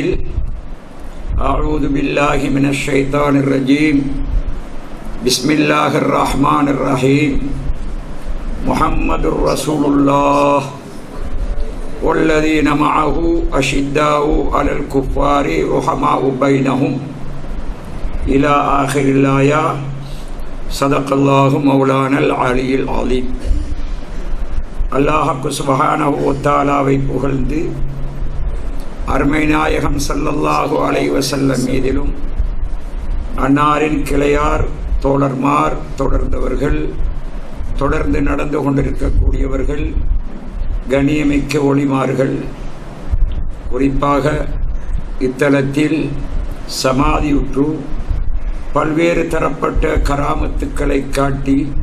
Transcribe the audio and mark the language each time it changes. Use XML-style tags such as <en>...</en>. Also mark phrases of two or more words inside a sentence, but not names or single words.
<ar>أعوذ بالله من الشيطان الرجيم بسم الله الرحمن الرحيم محمد رسول الله والذين معه أشداء على الكفار رحماء بينهم إلى آخر الآية صدق الله مولانا العلي العظيم.</ar> <ta>அல்லாஹ்</ta> <ar>سبحانه وتعالى</ar> <ta>புகழ்ந்து அருமை நாயகம்</ta> <ar>صلى الله عليه وسلم</ar> <ta>மீதிலும் அன்னாரின் கிளையார் தோழர்மார் தொடர்ந்தவர்கள் தொடர்ந்து நடந்து கொண்டிருக்கக்கூடியவர்கள் கண்ணியமிக்க ஒளிமார்கள் குறிப்பாக இத்தலத்தில் சமாதியுற்று பல்வேறு தரப்பட்ட கராமத்துக்களை காட்டி</ta>